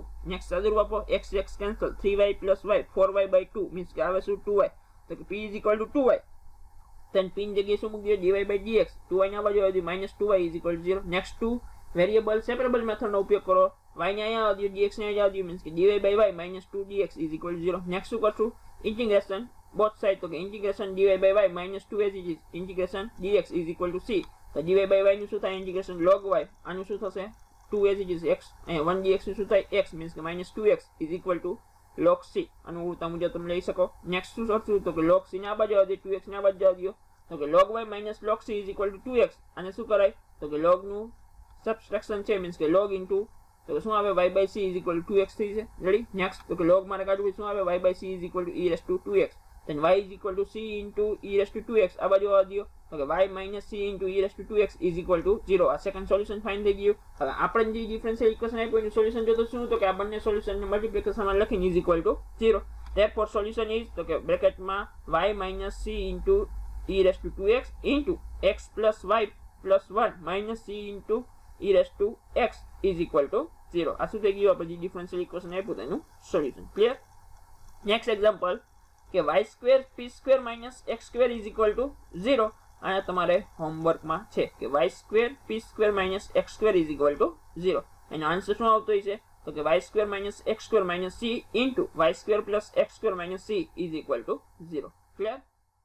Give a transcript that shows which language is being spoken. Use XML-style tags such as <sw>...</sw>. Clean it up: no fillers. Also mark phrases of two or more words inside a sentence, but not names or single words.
<gu>નેક્સ્ટ સાદુરૂપ આપો x કેન્સલ</gu> <en>3y plus y 4y by 2</en> <gu>મીન્સ કે આવે શું 2y તો કે</gu> <en>p is equal to 2y.</en> <gu>then p ની જગ્યાએ શું મૂકી દો</gu> <en>dy by dx 2y</en> <gu>ના બાજુ આવી</gu> <en>-2y is equal to 0.</en> <gu>નેક્સ્ટ 2</gu> <en>variable separable method</en> <gu>નો ઉપયોગ કરો y ને અહીંયા આવવા દો, dx ને અહીંયા આવવા દો, મીન્સ કે</gu> <en>dy by y minus 2dx is equal to 0.</en> <gu>નેક્સ્ટ શું કરશું?</gu> <en>integration both side,</en> <gu>તો કે</gu> <en>integration dy by y minus 2 as it is integration dx is equal to c.</en> <gu>તો</gu> <en>dy by y</en> <gu>નું શું થાય?</gu> <en>integration log y,</en> <gu>આનું શું થશે?</gu> <en>2 as it is x,</en> <gu>અહીંયા 1 dx નું શું થાય? x, મીન્સ કે</gu> <en>minus 2x is equal to log c.</en> <gu>આનું ઉલટા મુજબ તમે લઈ શકો. નેક્સ્ટ શું કરશું? તો કે log c ને આ બાજુ આવવા દે, 2x ને આ બાજુ આવવા દો, તો કે</gu> <en>log y minus log c is equal to 2x.</en> <gu>આને શું કરાય? તો કે log નું સબટ્રેક્શન છે, મીન્સ કે</gu> <en>log into</en> <gu>તો શું આવે?</gu> <en>y by c is equal to 2x</en> <gu>થઈ છે. રેડી? નેક્સ્ટ તો કે log મારે કાઢવું શું આવે? y by c is equal to e raised to 2x.</gu> <en>then y is equal to c into e raised to 2x</en> <gu>આ બાજુ આવવા દો, તો કે</gu> <en>y minus c into e raised to 2x is equal to 0.</en> <gu>આ</gu> <en>second solution find</en> <gu>થઈ ગયું. હવે આપણે જે</gu> <en>differential equation</en> <gu>આપ્યું એનું સોલ્યુશન જોતો શું? તો કે આ બંને સોલ્યુશન ને મલ્ટીપ્લિકેશનમાં લખીને</gu> <en>is equal to 0. therefore solution is</en> <gu>તો કે બ્રેકેટમાં</gu> <en>y minus c into e raised to 2x into x plus y plus 1 minus c into e raised to x is equal to 0.</en> <gu>આ શું થઈ ગયું? આપણે જે</gu> <en>differential equation</en> <gu>આપ્યું તેનું સોલ્યુશન.</gu> <en>clear? next example કે y square p square minus x square is equal to 0.</en> <gu>આ તમારે હોમવર્કમાં છે કે</gu> <en>y square p square minus x square is equal to 0.</en> <gu>એનો આન્સર શું આવતો હોય છે? તો કે</gu> <en>y square minus x square minus c into y square plus x square minus c is equal to 0. ક્લિયર?</en>